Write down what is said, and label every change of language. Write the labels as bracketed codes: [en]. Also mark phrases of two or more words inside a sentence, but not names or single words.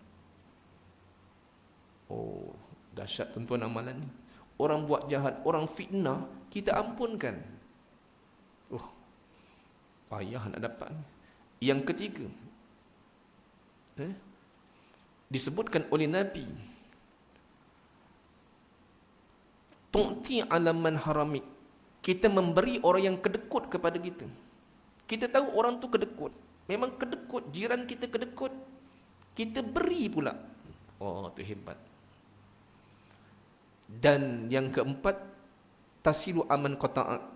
[ms] Oh, dahsyat tuan-tuan amalan ni. Orang buat jahat, orang fitnah, kita ampunkan. Oh, payah nak dapat. Yang ketiga, disebutkan oleh Nabi, [ar] تعطي على من حرمك. [ms] Kita memberi orang yang kedekut kepada kita. Kita tahu orang tu kedekut. Memang kedekut, jiran kita kedekut. Kita beri pula. Oh, tu hebat. Dan yang keempat, [ar] تصل من قطع.